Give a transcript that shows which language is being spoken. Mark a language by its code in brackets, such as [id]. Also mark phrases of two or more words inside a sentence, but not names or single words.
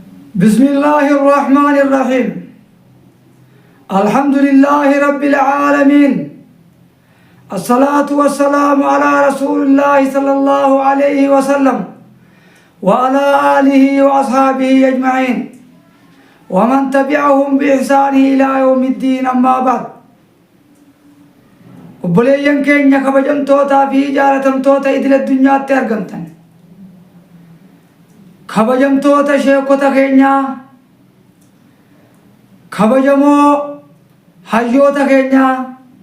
[ar] بسم الله الرحمن الرحيم. الحمد لله رب العالمين. الصلاة والسلام على رسول الله صلى الله عليه وسلم وعلى آله وأصحابه أجمعين ومن تبعهم بإحسان إلى يوم الدين. أما بعد. [om] obboleeyyan keenya kabajamtootaa fi jaalatamtoota idil addunyaatti argamtan, kabajamtoota sheekota keenyaa, kabajamoo hayyoota keenyaa,